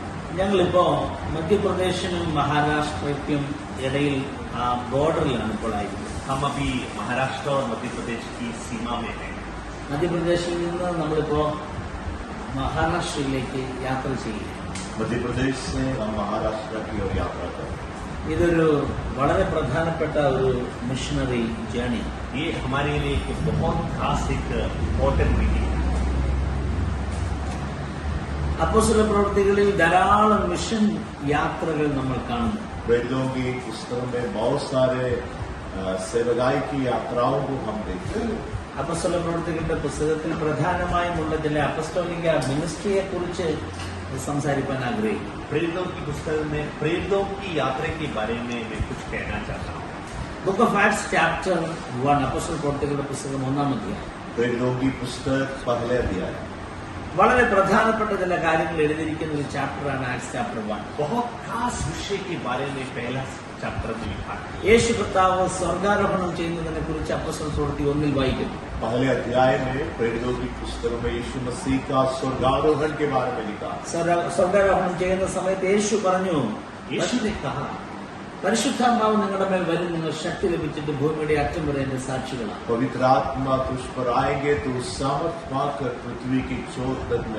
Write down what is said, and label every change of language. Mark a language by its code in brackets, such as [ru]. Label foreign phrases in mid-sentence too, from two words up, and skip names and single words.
[ml] ഞങ്ങളിപ്പോ മധ്യപ്രദേശിനും മഹാരാഷ്ട്രയ്ക്കും ഇടയിൽ ബോർഡറിലാണ് ഇപ്പോൾ ആയിരിക്കുന്നത്. [hi] हम अभी महाराष्ट्र और मध्य प्रदेश की सीमा में हैं. [ml] മധ്യപ്രദേശിൽ നിന്ന് നമ്മളിപ്പോ മഹാരാഷ്ട്രയിലേക്ക് യാത്ര ചെയ്യുക. [hi] मध्य प्रदेश से हम महाराष्ट्र की ओर यात्रा करें. [ml] ഇതൊരു വളരെ പ്രധാനപ്പെട്ട ഒരു [en] missionary journey. [hi] ये हमारे लिए एक बहुत खास एक [en] important meeting [hi] है. [ml] അപ്പോസ്തല പ്രവൃത്തികളിൽ ധാരാളം മിഷൻ യാത്രകൾ നമ്മൾ കാണുന്നു. [hi] वेदों की पुस्तकों में बहुत सारे सेवकाई की यात्राओं को हम देखते हैं. [ml] അപ്പോസ്തല പ്രവൃത്തികളുടെ പുസ്തകത്തിൽ പ്രധാനമായുമുള്ള ചില അപ്പസ്തോലിക മിനിസ്ട്രിയെ കുറിച്ച് സംസാരിക്കാൻ ആഗ്രഹിക്കുന്നു. [hi] प्रेरितों की पुस्तक में प्रेरितों की यात्रा के बारे में मैं कुछ कहना चाहता हूँ. [en] Book of Acts chapter 1 [ml] അപ്പോസ്തല പ്രവൃത്തികളുടെ പുസ്തകം 1-ാം അധ്യായം. [hi] प्रेरितों की पुस्तक पहले अध्याय. [ml] വളരെ പ്രധാനപ്പെട്ട ചില കാര്യങ്ങൾ എഴുതിയിരിക്കുന്ന ഒരു ചാപ്റ്ററാണ് [en] Acts chapter 1. [hi] बहुत खास विषय के बारे में पहला चैप्टर में लिखा है. [ml] യേശു കർത്താവ് സ്വർഗാരോഹണം ചെയ്യുന്നതിനെ കുറിച്ച് അപ്പോസ്തല പ്രവൃത്തി 1-ൽ വായിക്കുന്നു. [hi] पहले अध्याय में प्रेरितों की पुस्तक में यीशु मसीह का स्वर्गारोहण के बारे में लिखा. [ml] സ്വർഗാരോഹണം ചെയ്യുന്ന സമയത്ത് യേശു പറഞ്ഞു, [hi] यीशु ने कहा, [ml] പരിശുദ്ധാത്മാവ് നിങ്ങളുടെ മേൽ വരും, നിങ്ങൾ ശക്തി ലഭിച്ചിട്ട് ഭൂമിയുടെ അറ്റം വരെ എന്റെ സാക്ഷികളാണ്. [hi] पवित्र आत्मा तुझ पर आएंगे तो सामर्थ पाकर पृथ्वी की चोर तक